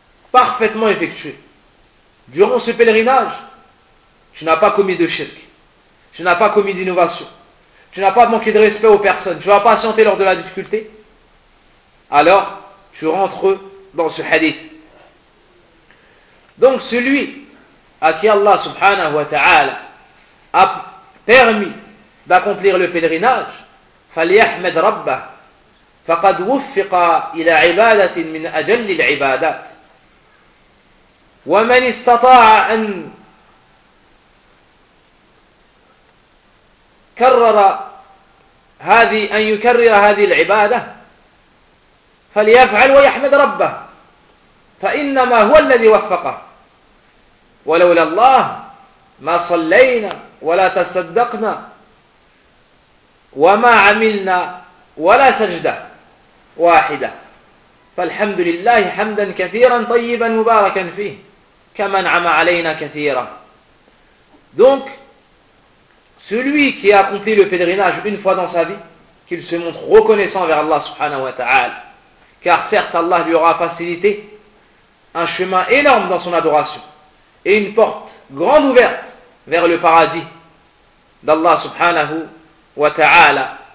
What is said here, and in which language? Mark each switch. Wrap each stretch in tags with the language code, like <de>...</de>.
<fr>Parfaitement effectué. Durant ce pèlerinage, tu n'as pas commis de shirk. Tu n'as pas commis d'innovation. Tu n'as pas manqué de respect aux personnes. Tu vas patienter lors de la difficulté. Alors, tu rentres dans ce hadith. Donc, celui à qui Allah subhanahu wa ta'ala a permis d'accomplir le pèlerinage,</fr> <ar>فليحمد ربه فقد وفق إلى عبادة من أجل العبادات ومن استطاع أن كرر هذه أن يكرر هذه العبادة فليفعل ويحمد ربه فإنما هو الذي وفقه ولولا الله ما صلينا ولا تصدقنا وَمَا عَمِلْنَا وَلَا سَجْدَةً وَاحِدَةً فَالْحَمْدُ لِلَّهِ حَمْدًا كَثِيرًا طَيِّبًا مُبَارَكًا فِيهِ كَمَنْ عَمَا عَلَيْنَا كَثِيرًا.</ar> <fr>Donc, celui qui a accompli le pèlerinage une fois dans sa vie, qu'il se montre reconnaissant vers Allah subhanahu wa ta'ala, car certes Allah lui aura facilité un chemin énorme dans son adoration et une porte grande ouverte vers le paradis d'Allah subhanahu wa ta'ala.</fr>